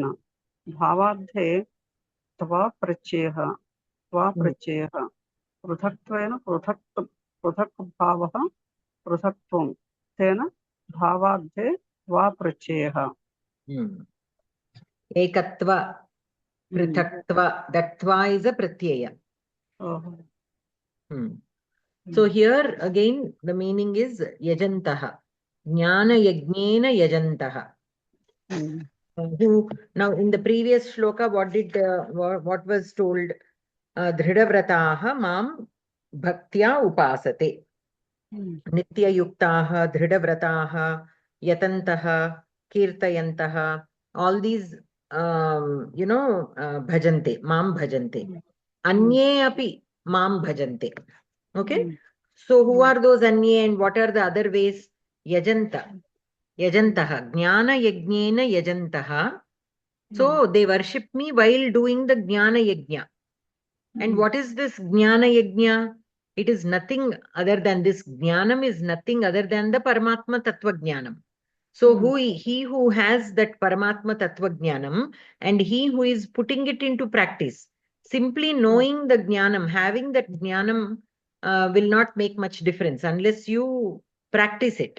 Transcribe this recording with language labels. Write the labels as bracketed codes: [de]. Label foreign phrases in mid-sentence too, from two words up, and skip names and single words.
[sa] भावार्थे त्वा प्रत्ययः पृथक्त्वेन पृथक् भावः पृथक्त्वं तेन भावार्थे त्वा प्रत्ययः. एकत्व, पृथक्त्व, [en] that tva is a pratyaya. So here again the meaning is [sa] यजन्तः, ज्ञान यज्ञेन यजन्तः. [en] Now in the previous shloka what was told? [sa] दृढव्रताः मां भक्त्या उपासते. नित्य युक्ताः दृढव्रताः यतन्तः कीर्तयन्तः. [en] All these [sa] भजन्ते, मां भजन्ते. अन्ये अपि मां भजन्ते. [en] Okay, so who are those anye and what are the other ways? [sa] यजन्तः, ज्ञान यज्ञेन यजन्तः [en] So they worship me while doing the [sa] ज्ञान यज्ञ. [en] And what is this [sa] ज्ञान यज्ञ? [en] It is nothing other than this Jnanam is nothing other than the [sa] परमात्म तत्त्व ज्ञानम्. [en] So he who has that [sa] परमात्म तत्त्व ज्ञानम् [en] and he who is putting it into practice, simply knowing the Jnanam, having that Jnanam will not make much difference unless you practice it.